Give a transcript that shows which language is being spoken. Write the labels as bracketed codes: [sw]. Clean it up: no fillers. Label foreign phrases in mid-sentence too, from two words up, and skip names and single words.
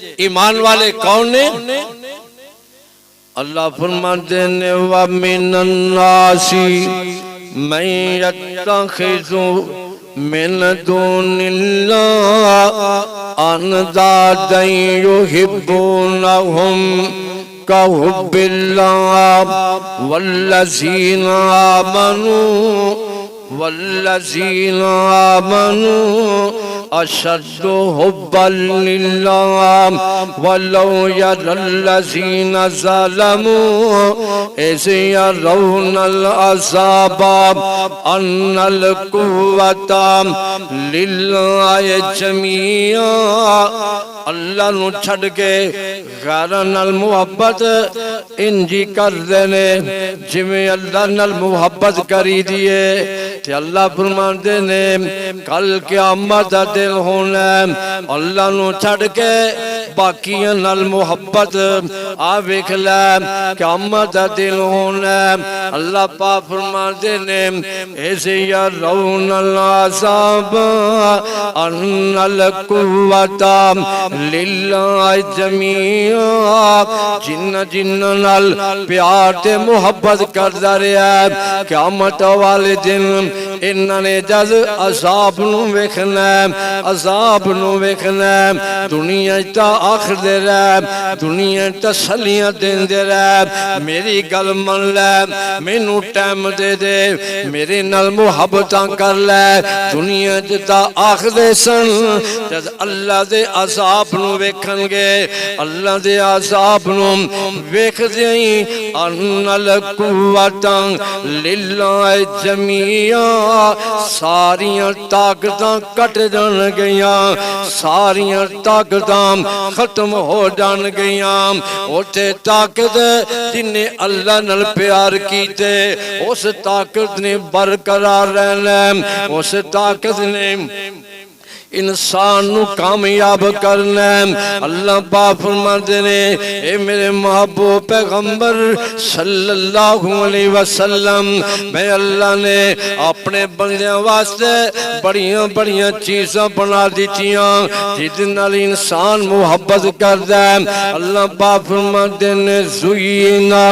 [pa] ایمان والے کون نے؟ اللہ فرماتے ہیں [ar] وَمِنَ النَّاسِ مَن يَتَّخِذُ مِن دُونِ اللَّهِ أَندَادًا يُحِبُّونَهُمْ كَحُبِّ اللَّهِ وَالَّذِينَ آمَنُوا أشد حبا لله ولو يرى الذين ظلموا إذ يرون العذاب أن القوة لله جميعا [pa] اللہ نو چھڑ کے غیراں نال محبت انجی کر دینے جویں اللہ نال محبت کری دیے تے اللہ فرماندے نے کل قیامت دا دن ہونا اللہ نو چھڑ کے باقیاں نال محبت ویکھ لے قیامت دا دن ہونا اللہ پاک فرماندے نے ایسے [ar] یرون العذاب ان القوت للہ جمیعا [pa] جن نال پیار تے محبت کردا رہیا قیامت والے دن انہاں نے جد عذاب نو ویکھنا عذاب نو ویکھنا دنیا تا آخر دے رہے دنیا تسلیاں دیندے رہے میری گل من لے مینوں ٹائم دے دے میرے نال محبتاں کر لے دنیا تا آخر دے سن جد اللہ دے عذاب نو ویکھن گے اللہ دے عذاب نو ویکھ دیں [ar] ان القوت للہ جمیعا [pa] ساریاں طاقتاں کٹ جان گیاں ساریاں طاقتاں ختم ہو جان گیاں اوتے طاقت جن نے اللہ نال پیار کیتے اس طاقت نے برقرار رہنا اس طاقت نے انسان نو کامیاب کرنا اللہ پاک فرماتے نے اے میرے محبوب پیغمبر [ar] صلی اللہ علیہ وسلم [pa] میں اللہ نے اپنے بندیاں واسطے بڑیاں چیزاں بنا دیتیاں جس نال انسان محبت کردا ہے اللہ پاک فرماتے نے زُیِّنَ